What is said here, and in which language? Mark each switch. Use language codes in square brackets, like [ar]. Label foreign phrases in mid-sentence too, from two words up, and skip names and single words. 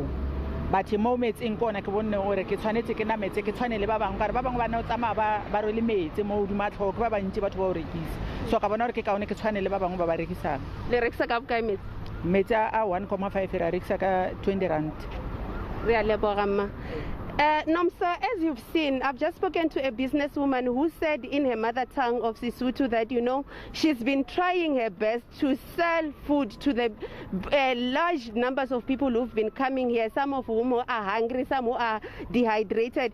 [tn] But mo metseng kona ke bonne gore ke tshwanetse ke na metse ke tshwane le ba bangwe ka re ba bangwe ba na o tsamaya ba rwele metse mo duma tlhoko ba bantši batho ba o rekisa. So ka bona gore ke kaone ke tshwane le ba bangwe ba ba rekisang. Le rekisa ka bokae metse? Metse a 1.5 re rekisa ka 20 rand. Re a leboga mma. [en] Nomsa, as you've seen, I've just spoken to a businesswoman who said in her mother tongue of Sesotho that, you know, she's been trying her best to sell food to the large numbers of people who've been coming here, some of whom are hungry, some who are dehydrated.